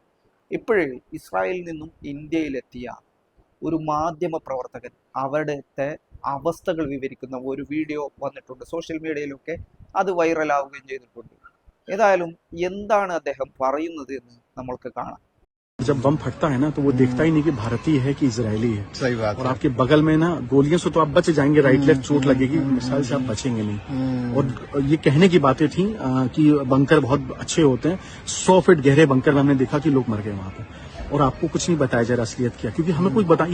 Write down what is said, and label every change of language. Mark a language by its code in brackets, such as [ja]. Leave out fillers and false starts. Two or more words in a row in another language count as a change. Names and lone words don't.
[ml] ഇപ്പോഴേ ഇസ്രായേലിൽ നിന്നും ഇന്ത്യയിലെത്തിയ ഒരു മാധ്യമ പ്രവർത്തകൻ അവിടുത്തെ അവസ്ഥകൾ വിവരിക്കുന്ന ഒരു വീഡിയോ വന്നിട്ടുണ്ട്. സോഷ്യൽ മീഡിയയിലൊക്കെ അത് വൈറലാവുകയും ചെയ്തിട്ടുണ്ട്. ഏതായാലും എന്താണ് അദ്ദേഹം പറയുന്നത് എന്ന് നമ്മൾക്ക് കാണാം. [hi] जब बम फटता है ना तो वो देखता ही नहीं कि भारतीय है कि इजरायली है। सही बात और है। आपके बगल में ना गोलियों से तो आप बच जाएंगे, [en] right left [hi] चोट लगेगी, मिसाइल से आप बचेंगे नहीं। और ये कहने की बातें थी कि बंकर बहुत अच्छे होते हैं। 100 फीट गहरे बंकर में हमने देखा कि लोग मर गए वहां पर, और आपको कुछ नहीं बताया जा रहा असलियत क्या, क्योंकि हमें कुछ बता।